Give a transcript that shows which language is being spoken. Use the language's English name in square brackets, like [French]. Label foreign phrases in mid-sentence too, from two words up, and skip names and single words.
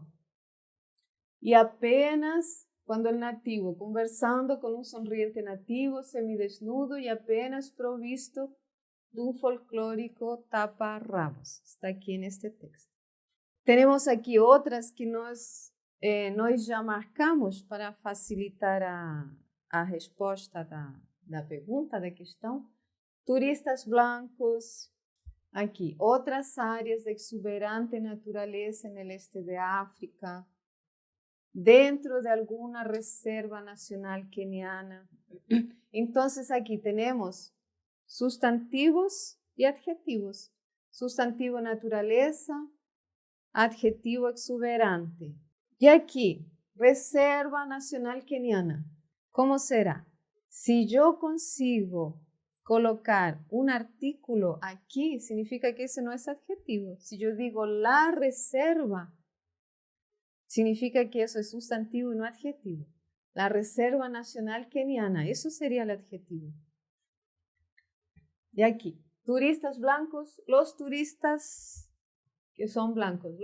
[Spanish] Y apenas cuando el nativo, conversando con un sonriente nativo, semidesnudo y apenas provisto de un folclórico taparrabos. Está aquí en este texto. Tenemos aquí otras [Portuguese] que nós já marcamos para facilitar a resposta da pergunta, da questão. [Spanish] Turistas blancos. [Portuguese] Aqui, outras áreas de [Spanish] exuberante naturaleza no este de África, [Portuguese] dentro de alguma [Spanish] reserva nacional keniana. [Portuguese] Então, aqui temos substantivos e adjetivos. Substantivo naturaleza, adjetivo exuberante. E aqui, [Spanish] reserva nacional keniana. [Portuguese] Como será? Se eu consigo colocar [Spanish] un artículo aquí, significa que ese no es adjetivo. Si yo digo la reserva, significa que eso es sustantivo y no adjetivo. La Reserva Nacional Keniana, eso sería el adjetivo. Y aquí, turistas blancos, los turistas que son blancos.